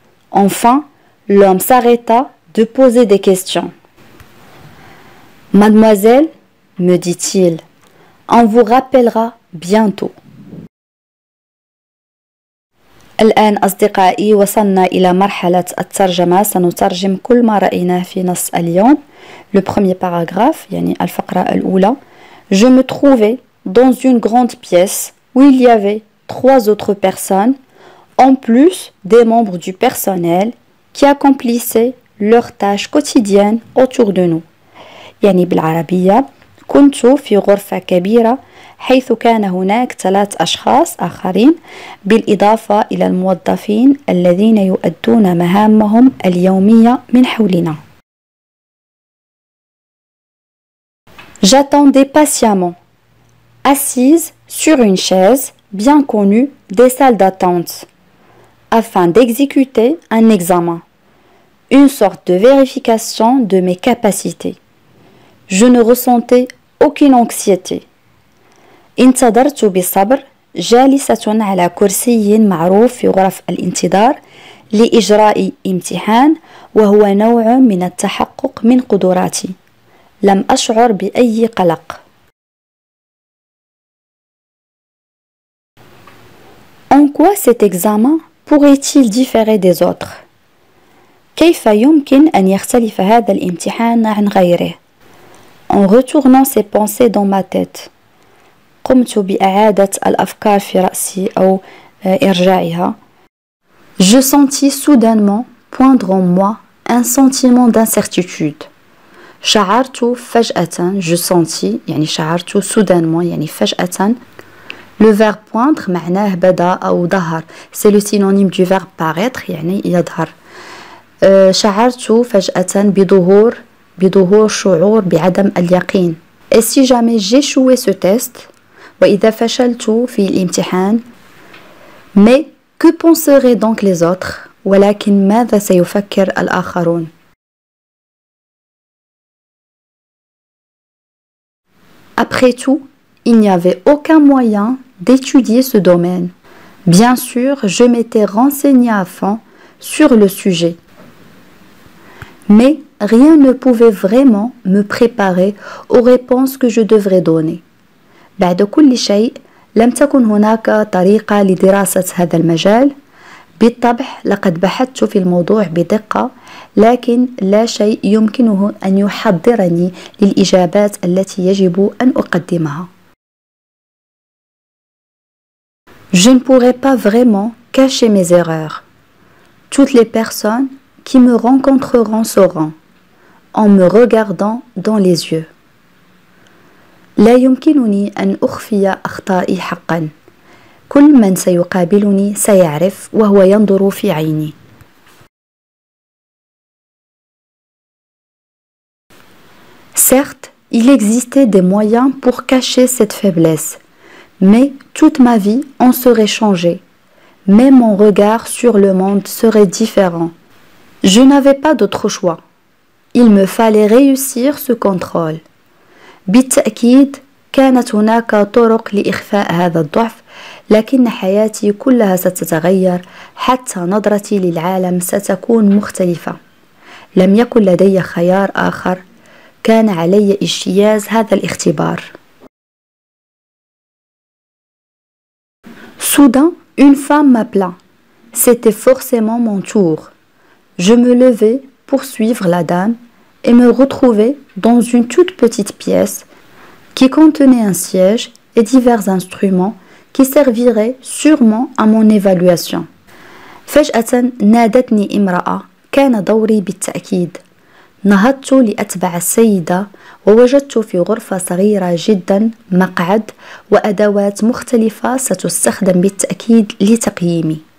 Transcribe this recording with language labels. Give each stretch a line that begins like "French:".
French: Enfin, l'homme s'arrêta de poser des questions. « Mademoiselle, me dit-il, on vous rappellera bientôt. »
Arabic: الآن أصدقائي وصلنا إلى مرحلة الترجمة. سنترجم كل ما رأيناه في نص اليوم.
French: Le premier paragraphe
Arabic: يعني الفقرة الأولى.
French: Je me trouvais dans une grande pièce où il y avait 3 autres personnes en plus des membres du personnel qui accomplissaient leurs tâches quotidiennes autour de nous.
Arabic: يعني بالعربية كنت في غرفة كبيرة حيث كان هناك 3 أشخاص آخرين بالإضافة إلى الموظفين الذين يؤدون مهامهم اليومية من حولنا.
French: J'attendais patiemment, assise sur une chaise bien connue des salles d'attente, afin d'exécuter un examen, une sorte de vérification de mes capacités. Je ne ressentais aucune anxiété.
Arabic: انتظرت بصبر جالسة على كرسي معروف في غرف الانتظار لإجراء امتحان وهو نوع من التحقق من قدراتي. لم أشعر بأي قلق.
French: En quoi cet examen pourrait-il différer des autres?
Arabic: كيف يمكن أن يختلف هذا الامتحان عن غيره؟
French: En retournant ces pensées dans ma tête,
Arabic: قمت بإعادة الأفكار في رأسي أو إرجاعها.
French: Je sentis soudainement poindre en moi un sentiment d'incertitude.
Arabic: شعرت فجأة,
French: je sentis,
Arabic: يعني شعرت
French: soudainement,
Arabic: يعني فجأة.
French: Le verbe poindre
Arabic: معناه بدا أو ظهر.
French: C'est le synonyme du verbe paraître,
Arabic: يعني يظهر. شعرت فجأة بظهور شعور بعدم اليقين.
French: Et si jamais j'échouais ce test,
Arabic: وإذا فشلت في الامتحان,
French: mais que penseraient donc les autres?
Arabic: ولكن ماذا سيفكر الآخرون?
French: Après tout, il n'y avait aucun moyen d'étudier ce domaine. Bien sûr, je m'étais renseignée à fond sur le sujet. Mais rien ne pouvait vraiment me préparer aux réponses que je devrais donner.
Arabic: بعد كل شيء لم تكن هناك طريقة لدراسة هذا المجال. بالطبع لقد بحثت في الموضوع بدقة، لكن لا شيء يمكنه أن يحضرني للإجابات التي يجب أن أقدمها.
French: Je ne pourrais pas vraiment cacher mes erreurs. Toutes les personnes qui me rencontreront sauront, en me regardant dans les yeux.
Arabic: لا يمكنني أن أخفي أخطائي حقا. كل من سيقابلني سيعرف وهو ينظر في عيني.
French: Certes, il existait des moyens pour cacher cette faiblesse, mais toute ma vie en serait changée. Même mon regard sur le monde serait différent. Je n'avais pas d'autre choix. Il me fallait réussir ce contrôle.
Arabic: بالتأكيد كانت هناك طرق لإخفاء هذا الضعف، لكن حياتي كلها ستتغير، حتى نظرتي للعالم ستكون مختلفة. لم يكن لدي خيار آخر، كان علي اجتياز هذا الاختبار.
French: Soudain, une femme m'appela. C'était forcément mon tour. Je me levai pour suivre la dame et me retrouvai dans une toute petite pièce qui contenait un siège et divers instruments qui serviraient sûrement à mon évaluation.
Arabic: فجأة نادتني امرأة، كان دوري بالتأكيد. نهضت لأتبع السيدة ووجدت في غرفة صغيرة جدا مقعد وأدوات مختلفة ستستخدم بالتأكيد لتقييمي.